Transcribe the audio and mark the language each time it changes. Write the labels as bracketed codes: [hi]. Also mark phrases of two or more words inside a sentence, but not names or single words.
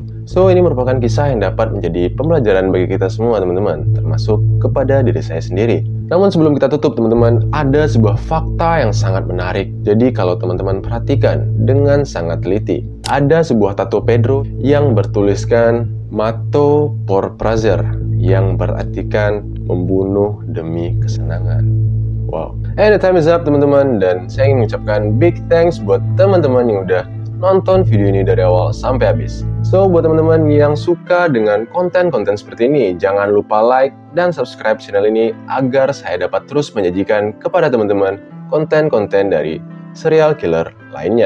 [id] So, ini merupakan kisah yang dapat menjadi pembelajaran bagi kita semua, teman-teman, termasuk kepada diri saya sendiri. Namun sebelum kita tutup, teman-teman, ada sebuah fakta yang sangat menarik. Jadi kalau teman-teman perhatikan dengan sangat teliti, ada sebuah tato Pedro yang bertuliskan [pt] Mato por prazer, [id] yang berartikan membunuh demi kesenangan. Wow. [en] And the time is up, [id] teman-teman, dan saya ingin mengucapkan [en] big thanks [id] buat teman-teman yang udah nonton video ini dari awal sampai habis. So, buat teman-teman yang suka dengan konten-konten seperti ini, jangan lupa like dan subscribe channel ini agar saya dapat terus menyajikan kepada teman-teman konten-konten dari serial killer lainnya.